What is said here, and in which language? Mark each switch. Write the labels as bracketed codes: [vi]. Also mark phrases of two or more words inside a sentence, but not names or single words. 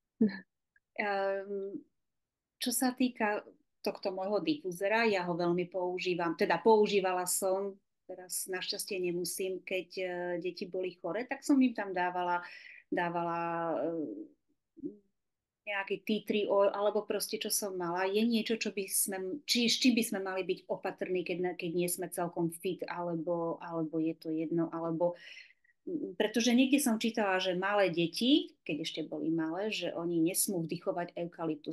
[sk] Čo sa týka tohto môjho difuzera, ja ho veľmi používam, teda používala som, teraz našťastie nemusím, keď deti boli chore, tak som im tam dávala [en] nejaký tea tree oil, [sk] alebo proste čo som mala, je niečo, s čím by sme mali byť opatrní, keď nie sme celkom fit, alebo je to jedno, alebo pretože niekde som čítala, že malé deti, keď ešte boli malé, že oni nesmú vdychovať eukalyptus.